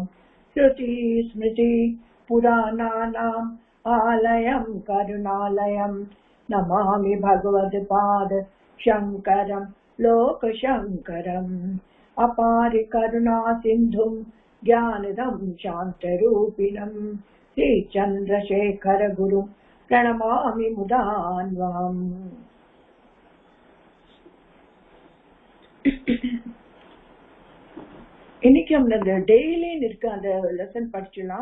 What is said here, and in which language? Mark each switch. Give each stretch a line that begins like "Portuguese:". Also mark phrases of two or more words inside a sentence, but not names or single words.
Sanskrit: श्रुतिस्मृति पुराणानाम् आलयं करुणालयं नमामि भगवत्पाद शङ्करं लोकशङ्करम्। अपारि करुणा सिन्धुं ज्ञानदं शान्तरूपिणं श्रीचन्द्रशेखर गुरुं प्रणमामि मुदान्वहम्।
Tamil: இன்னைக்கு நம்ம அந்த டெய்லி இருக்க அந்த லெசன் படிச்சுலாம்.